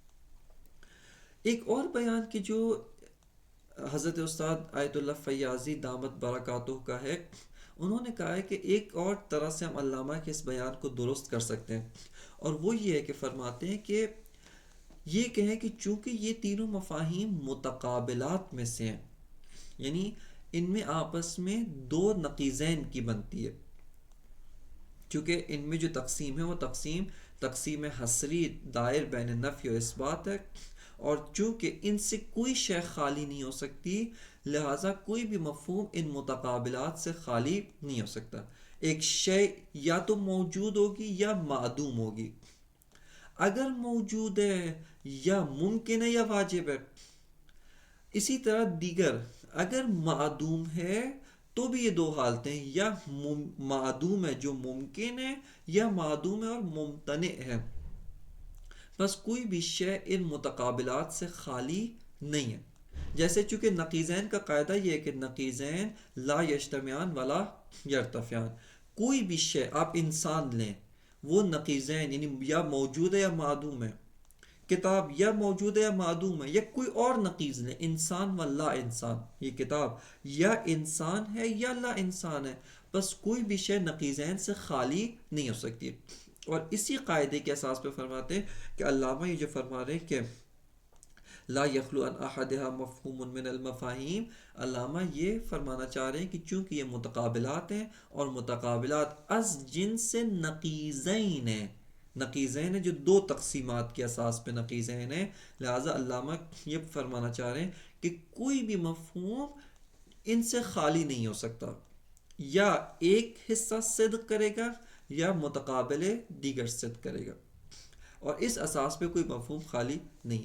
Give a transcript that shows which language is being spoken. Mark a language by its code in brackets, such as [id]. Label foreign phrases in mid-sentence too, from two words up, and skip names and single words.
[ur] ایک اور بیان کی جو حضرت استاد آیت اللہ فیاضی دامت برکاتہ کا ہے، انہوں نے کہا ہے کہ ایک اور طرح سے ہم علامہ کے اس بیان کو درست کر سکتے ہیں، اور وہ یہ ہے کہ فرماتے ہیں کہ یہ کہیں کہ چونکہ یہ تینوں مفاہیم متقابلات میں سے ہیں، یعنی ان میں آپس میں دو نقیضین کی بنتی ہے، چونکہ ان میں جو تقسیم ہے وہ تقسیم حصری دائر بین نفی و اثبات ہے، اور چونکہ ان سے کوئی شے خالی نہیں ہو سکتی لہٰذا کوئی بھی مفہوم ان متقابلات سے خالی نہیں ہو سکتا۔ ایک شے یا تو موجود ہوگی یا معدوم ہوگی، اگر موجود ہے یا ممکن ہے یا واجب ہے۔ اسی طرح دیگر اگر معدوم ہے تو بھی یہ دو حالتیں، یا معدوم ہے جو ممکن ہے یا معدوم ہے اور ممتنع ہے۔ بس کوئی بھی شے ان متقابلات سے خالی نہیں ہے۔ جیسے چونکہ نقیضین کا قاعدہ یہ ہے کہ [ar] نقیضین لا یجتمعان ولا یرتفعان، [ur] کوئی بھی شے آپ انسان لیں وہ نقیضین یعنی یا موجود ہے یا معدوم ہے، کتاب یا موجود ہے یا معدوم ہے، یا کوئی اور نقیض لیں، انسان و لا انسان، یہ کتاب یا انسان ہے یا لا انسان ہے، بس کوئی بھی شے نقیضین سے خالی نہیں ہو سکتی۔ اور اسی قاعدے کے اساس پہ فرماتے ہیں کہ علامہ یہ جو فرما رہے ہیں کہ [ar] لا یخلو عن احدها مفہوم من المفاہیم، [ur] علامہ یہ فرمانا چاہ رہے ہیں کہ چونکہ یہ متقابلات ہیں اور متقابلات از جنس نقیضین ہیں، نقیضین جو دو تقسیمات کے اساس پہ نقیضین ہیں، لہٰذا علامہ یہ فرمانا چاہ رہے ہیں کہ کوئی بھی مفہوم ان سے خالی نہیں ہو سکتا، یا ایک حصہ صدق کرے گا یا متقابل دیگر صدق کرے گا، اور اس اساس پہ کوئی مفہوم خالی نہیں۔